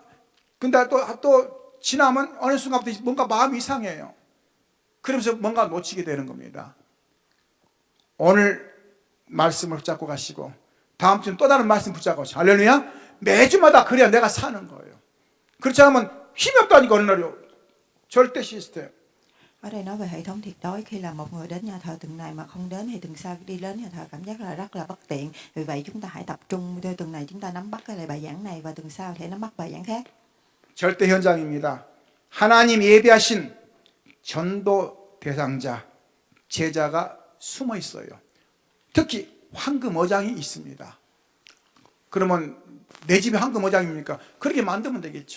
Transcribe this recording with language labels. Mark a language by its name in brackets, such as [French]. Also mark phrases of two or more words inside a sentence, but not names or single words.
[Korean] 근데 또 지나면 어느 순간부터 뭔가 마음이 이상해요. 그러면서 뭔가 놓치게 되는 겁니다. 오늘 말씀을 붙잡고 가시고 다음 주는 또 다른 말씀 붙잡고 가시고 할렐루야. 매주마다 그래야 내가 사는 거예요. 그렇지 않으면 힘이 없다니까 어느 날이요. 절대 시스템. [Vietnamese] Ở đây nói về hệ thống tuyệt đối, khi là một người đến nhà thờ tuần này mà không đến thì tuần sau đi đến nhà thờ cảm giác là rất là bất tiện. Vì vậy chúng ta hãy tập trung tuần này chúng ta nắm bắt cái bài giảng này và tuần sau thể nắm bắt bài giảng khác. [Korean] 절대 현장입니다. 하나님 예비하신 전도 대상자, 제자가 숨어 있어요. 특히 황금 어장이 있습니다. 그러면 내 집에 황금 어장입니까? 그렇게 만들면 되겠죠.